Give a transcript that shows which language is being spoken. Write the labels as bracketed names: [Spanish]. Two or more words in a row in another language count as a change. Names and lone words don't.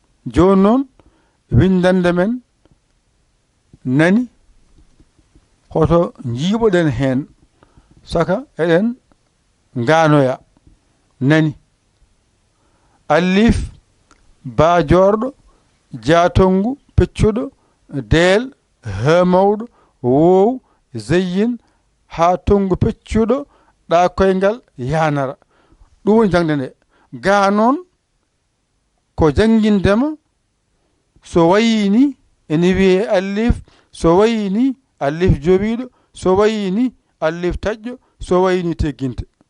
[Fula] Joni noon, windande men nani? Hoto njiiɓoɗen hen. Saka eɗen nganoya. Nani? Alif, ba jorɗo, ja tongu, peccuɗo, del, he mawɗo, wow, zayyin, ha tongu peccuɗo, ɗa koyngal, yanara. Ɗum woni jangde nde. Ga noon, ko janngindema, so wayi ni, ene wiye alif, so wayi ni, alif joɓiiɗo, so wayi ni, alif taƴƴo, so wayi ni tegginta.